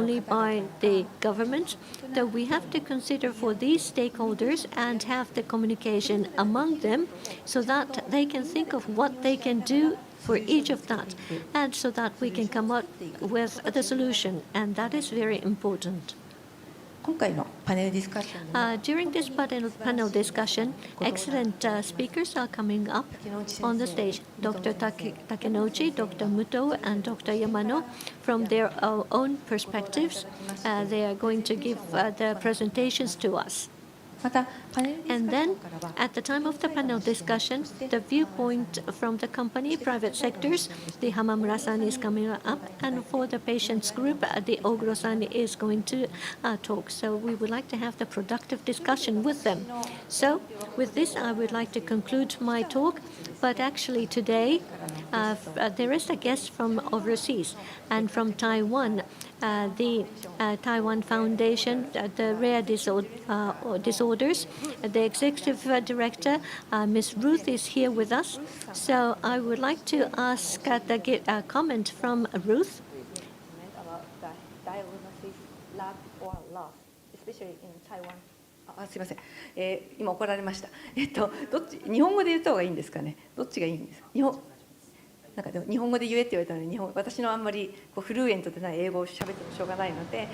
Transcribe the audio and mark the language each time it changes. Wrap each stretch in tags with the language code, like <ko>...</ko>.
<en>only by the government, that we have to consider for these stakeholders and have the communication among them so that they can think of what they can do for each of that, and so that we can come up with the solution, and that is very important.</en> <ja>今回のパネルディスカッションでは</ja> <en>During this panel discussion, excellent speakers are coming up on the stage. Dr. Takenouchi, Dr. Muto, and Dr. Yamano, from their own perspectives, they are going to give the presentations to us.</en> <ja>またパネルディスカッショ</ja> <en>then,</en> <ja>ンからは</ja> <en>at the time of the panel discussion, the viewpoint from the company, private sectors, the Hamamura-san is coming up, and for the patients group, the Oguro-san is going to talk. So we would like to have the productive discussion with them. So with this, I would like to conclude my talk. But actually today, there is a guest from overseas, and from Taiwan, the Taiwan Foundation, the Rare Disorders, the executive director, Ms. Ruth, is here with us. So I would like to ask a comment from Ruth. about diagnosis lag or loss, especially in Taiwan.</en> <ja>すみません、今怒られました。どっち日本語で言った方がいいんですかね。どっちがいいんですか。なんかでも日本語で言えって言われたのに私のあんまりフルエントでない英語を喋ってもしょうがないので。</ja>